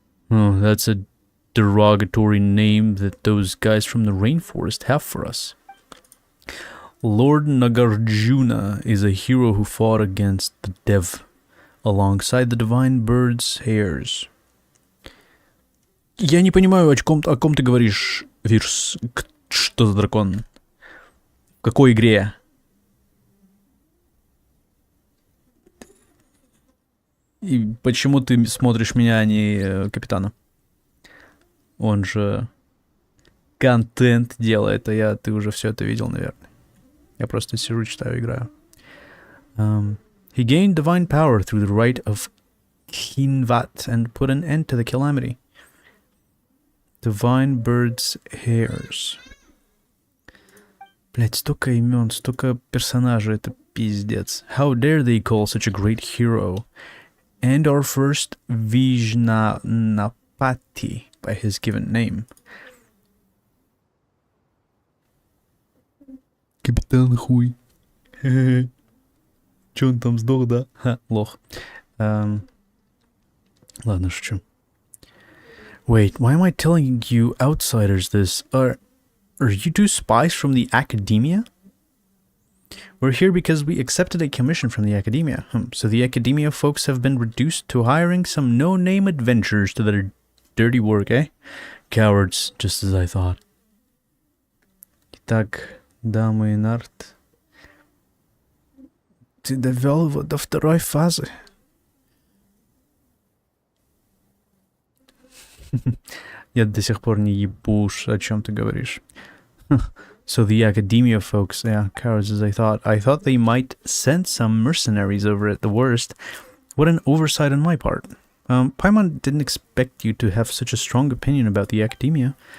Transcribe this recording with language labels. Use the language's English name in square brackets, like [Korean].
[English] Oh, that's a derogatory name that those guys from the rainforest have for us. Lord Nagarjuna is a hero who fought against the Dev alongside the divine bird's hairs. [Russian] Я не понимаю, о ком ты говоришь, Вирс. Что за дракон? В какой игре? И почему ты смотришь меня, а не капитана? Он же контент делает, а ты уже все это видел, наверное. Я просто сижу, читаю, играю. [English] He gained divine power through the rite of Kinvat and put an end to the calamity. Divine bird's hairs. [Russian] Блять, столько имен, столько персонажей, это пиздец. [English] How dare they call such a great hero? And our first Vijnanapati by his given name. [Russian] Капитан хуй. Чё он там сдох, да? Ха, лох. Ладно, шучу. [English] Wait, why am I telling you outsiders this? Are you two spies from the academia? We're here because we accepted a commission from the academia. So the academia folks have been reduced to hiring some no-name adventurers to their dirty work, eh? Cowards, just as I thought. [Russian] Итак, дамы и нарт, ты довел его до второй фазы. Я до сих пор не ебу, о чем ты говоришь. [English] So the academia folks, yeah, cowards as I thought. I thought they might send some mercenaries over at the worst. What an oversight on my part. Paimon didn't expect you to have such a strong opinion about the academia.